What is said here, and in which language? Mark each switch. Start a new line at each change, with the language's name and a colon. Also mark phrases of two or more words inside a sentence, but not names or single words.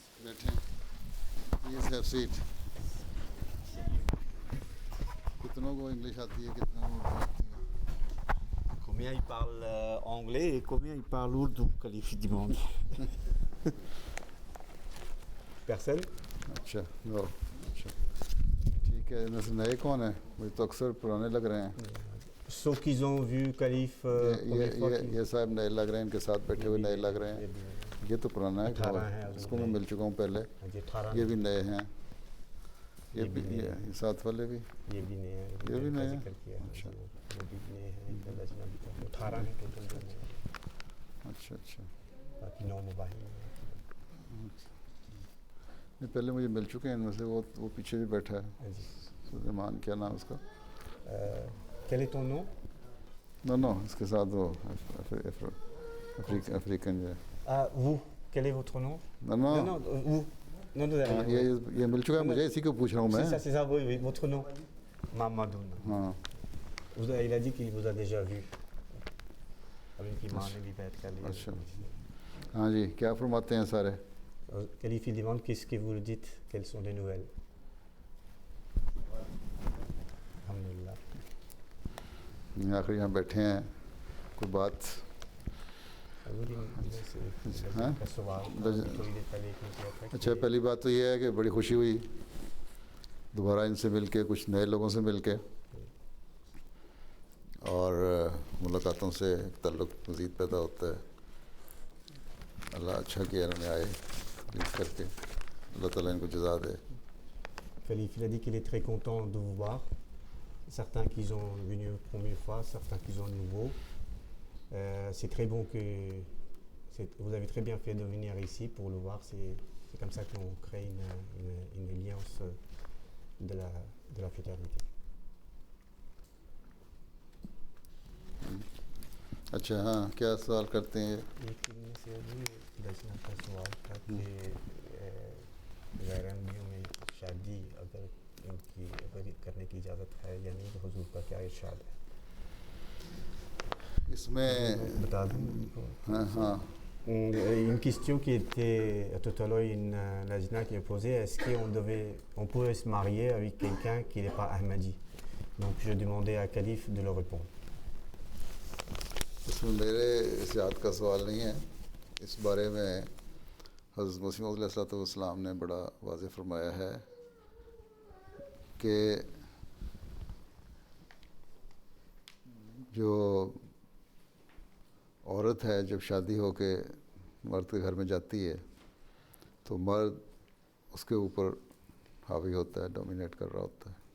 English: बैठे please have seat.
Urdu: کتنوں کو انگلش آتی ہے، کتنوں کو اردو آتی ہے?
French: Combien il parle anglais et combien il parle ourdou, Khalif demande. Personne?
Urdu: اچھا نو اچھا ٹھیک ہے۔ ان میں سے نئے کون ہے? مجھے تو اکثر پرانے لگ رہے ہیں.
French: Sauf qu'ils ont vu Khalif première fois qu'il...
Urdu: یہ صاحب نئے لگ رہے ہیں، ان کے ساتھ بیٹھے ہوئے نئے لگ رہے ہیں. یہ تو پرانا ہے, 18 ہے, اس کو میں مل چکا ہوں پہلے. یہ 18 یہ بھی نئے ہیں. یہ بھی نئے یہ ہیں. ساتھ والے بھی یہ بھی نئے ہیں, یہ بھی نئے ہیں. ذکر کیا ہے. اچھا وہ بھی نئے ہیں، ان کا لجنہ بھی تھا. 18 ہے ٹوٹل جو نئے ہیں. اچھا اچھا. باقی 9 موبائل ہیں. نہیں پہلے مجھے مل چکے ہیں ان میں سے. وہ پیچھے بھی بیٹھا ہے, ہاں جی. سلیمان، کیا نام اس کا?
French: Quel est ton nom?
Urdu: نو اس کے ساتھ وہ افریکن جو ہے.
French: Ah, vous, quel est votre nom?
Urdu: नो
French: Non, vous. Non, non,
Urdu: ہاں، یہ مل چکا ہے مجھے، اسی کو پوچھ رہا ہوں میں.
French: C'est ça, oui, votre nom. Mamadou.
Urdu: ہاں
French: Il a dit qu'il vous a déjà vu.
Urdu: اب ان کی ماں نے بھی بیٹھ کر لیا. اچھا ہاں جی، کیا فرماتے ہیں سارے?
French: Khalif il demande qu'est-ce que vous dites, quelles sont les nouvelles. Alhamdulillah.
Urdu: آخر یہاں بیٹھے ہیں، کوئی بات? ہاں? اچھا پہلی بات تو یہ ہے کہ بڑی خوشی ہوئی دوبارہ ان سے ملکے، کچھ نئے لوگوں سے ملکے، اور ملاقاتوں سے ایک تعلق مزید پیدا ہوتا ہے. اللہ اچھا کیا انہوں نے آئے پلیز کرکے، اللہ تعالیٰ ان کو جزا دے.
French: Khalif il a dit qu'il est très content de vous voir. Certains qui sont venus une première fois, certains qui sont nouveaux. C'est très bon que vous avez très bien fait de venir ici pour le voir. C'est comme ça qu'on crée une alliance de la fraternité.
Urdu: اچھا ہاں، کیا سوال کرتے ہیں? ایک ان میں سے ابھی درشنا کا سوال تھا کہ غیراحمدیوں میں شادی اگر کرنے کی اجازت ہے یا نہیں، تو حضور کا کیا ارشاد ہے? اس میں بتا دوں ان کو? ہاں ہاں
French: Une question qui était tout à l'heure, une Lajna qui a posé, est-ce qu'on pourrait se marier avec quelqu'un qui n'est pas Ahmadi? Donc je demandais à Khalif de le répondre.
Urdu: اس میں میرے اسیات کا سوال نہیں ہے. اس بارے میں حضرت مسیح موعود علیہ السلام نے بڑا واضح فرمایا ہے کہ جو عورت ہے جب شادی ہو کے مرد کے گھر میں جاتی ہے تو مرد اس کے اوپر حاوی ہوتا ہے، ڈومینیٹ کر رہا ہوتا ہے,